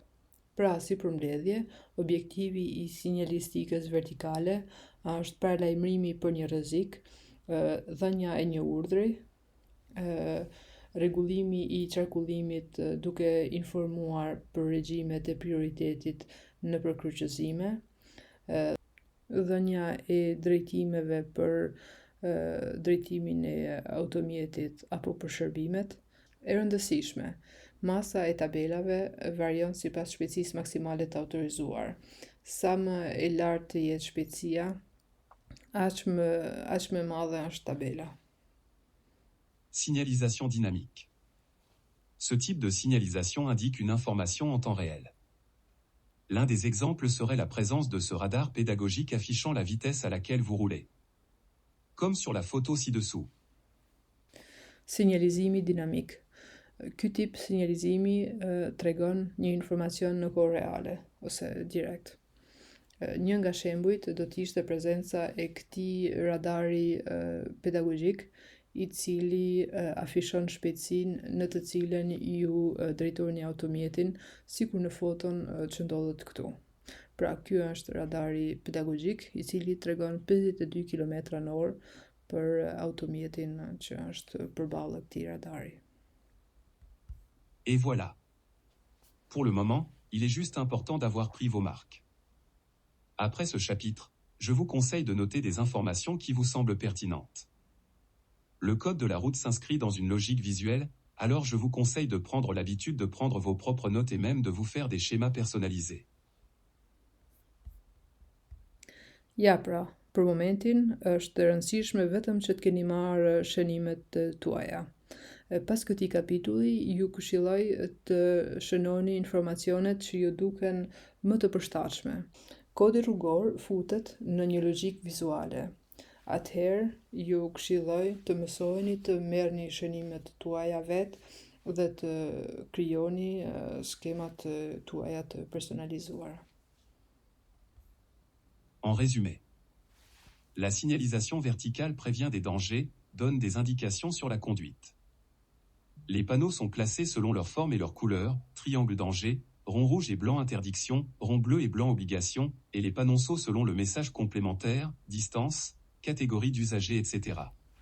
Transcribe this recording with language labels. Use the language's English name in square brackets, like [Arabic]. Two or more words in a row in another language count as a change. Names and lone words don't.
[Albanian] Pra, si përmbledhje, objektivi i sinjalistikës vertikale është paralajmërimi për një rrezik, dhënia e një urdhri, rregullimi i qarkullimit duke informuar për regjimet e prioritetit në përkryqëzime, dhënia e drejtimeve për drejtimin e automjetit apo për shërbimet. E rëndësishme, masa e tabelave varion sipas shpejtësisë maksimale të autorizuar. Sa më e lartë të jetë shpejtësia, aq më e madhe është tabela. [French] Signalisation dynamique. Ce type de signalisation indique une information en temps réel. L'un des exemples serait la présence de ce radar pédagogique affichant la vitesse à laquelle vous roulez. Comme sur la photo ci-dessous. [Albanian] Sinjalizimi dinamik. Ky tip sinjalizimi tregon një informacion në kohë reale ose direkt. Një nga shembujt do të ishte prezenca e këtij radari pedagogjik, i cili afishon shpejtësinë në të cilën ju drejtoni automjetin, sikur në foton që ndodhet këtu. Pra, ky është radari pedagogjik, i cili tregon 52 km/h për automjetin që është përballë këtij radari. [French] Et voilà. Pour le moment, il est juste important d'avoir pris vos marques. Après ce chapitre, je vous conseille de noter des informations qui vous semblent pertinentes. Le code de la route s'inscrit dans une logique visuelle, alors je vous conseille de prendre l'habitude de prendre vos propres notes et même de vous faire des schémas personnalisés. [Albanian] Ja pra, për momentin është e rëndësishme vetëm që të keni marrë shënimet tuaja. Pas këtij kapitulli, ju këshilloj të shënoni informacionet që ju duken më të përshtatshme. Kodi rrugor futet në një logjik vizuale. Atëherë, ju këshilloj të mësojeni të merrni shënimet tuaja vetë dhe të krijoni skemat tuaja të personalizuara. [French] En résumé, la signalisation verticale prévient des dangers, donne des indications sur la conduite. Les panneaux sont classés selon leur forme et leur couleur, triangle danger, rond rouge et blanc interdiction, rond bleu et blanc obligation, et les panonceaux selon le message complémentaire, distance, catégorie d'usagers, etc.